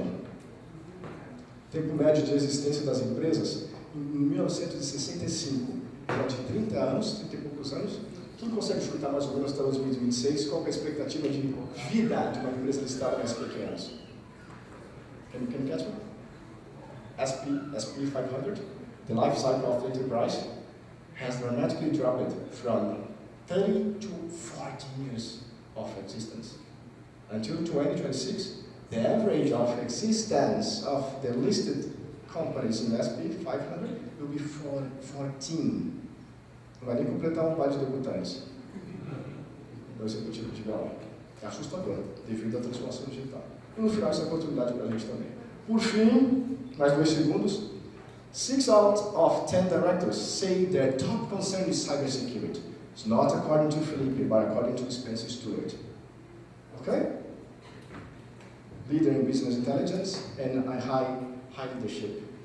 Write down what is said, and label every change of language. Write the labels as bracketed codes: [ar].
[pt] O tempo médio de existência das empresas, em 1965, durante 30 anos, 30 e poucos anos. Quem consegue chutar mais ou menos até 2026? Qual é a expectativa de vida de uma empresa listada na SP500? [en] Can you catch me? SP500, the life cycle of the enterprise, has dramatically dropped from 30 to 40 years of existence. Until 2026, the average of existence of the listed companies in SP500 will be 14. [pt] Não vai nem completar par de debutantes. O executivo de lá. É assustador, devido à transformação digital. E no final, isso é oportunidade para a gente também. Por fim, mais 2 segundos. [en] 6 out of 10 directors say their top concern is cybersecurity. It's not according to Felipe, but according to Spencer Stuart. Okay? Leader in business intelligence and a high leadership.